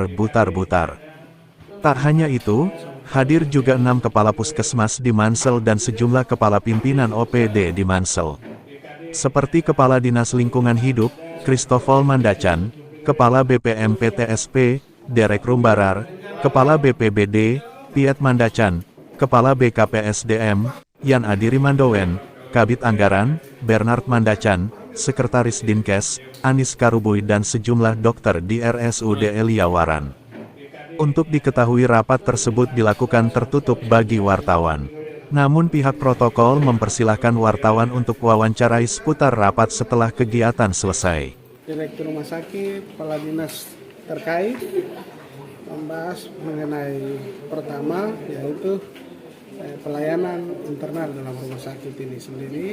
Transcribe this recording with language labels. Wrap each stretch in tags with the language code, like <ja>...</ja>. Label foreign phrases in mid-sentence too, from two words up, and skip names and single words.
<id>Butar-Butar. Tak hanya itu, hadir juga 6 kepala puskesmas di Mansel dan sejumlah kepala pimpinan OPD di Mansel. Seperti Kepala Dinas Lingkungan Hidup, Christopher Mandacan, Kepala BPM PTSP, Derek Rumbarar, Kepala BPBD, Piet Mandacan, Kepala BKPSDM, Yan Adiri Mandowen, Kabid Anggaran, Bernard Mandacan, Sekretaris Dinkes, Anis Karubui dan sejumlah dokter di RSUD Elia Waran. Untuk diketahui rapat tersebut dilakukan tertutup bagi wartawan. Namun pihak protokol mempersilahkan wartawan untuk wawancarai seputar rapat setelah kegiatan selesai. Direktur Rumah Sakit, Kepala Dinas terkait membahas mengenai pertama yaitu pelayanan internal dalam rumah sakit ini sendiri.</id>